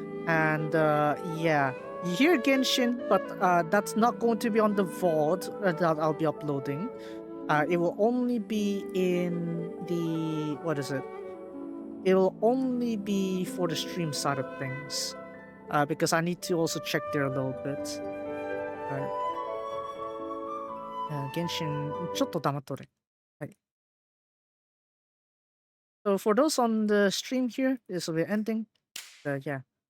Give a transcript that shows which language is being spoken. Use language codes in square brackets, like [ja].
[en] And yeah. You hear Genshin, but that's not going to be on the VOD that I'll be uploading. It will only be in the what is it? It will only be for the stream side of things. because I need to also check there a little bit. Alright. [ja] Genshin, ちょっと黙っとれ。はい。 [en] So for those on the stream here, this will be ending. Yeah.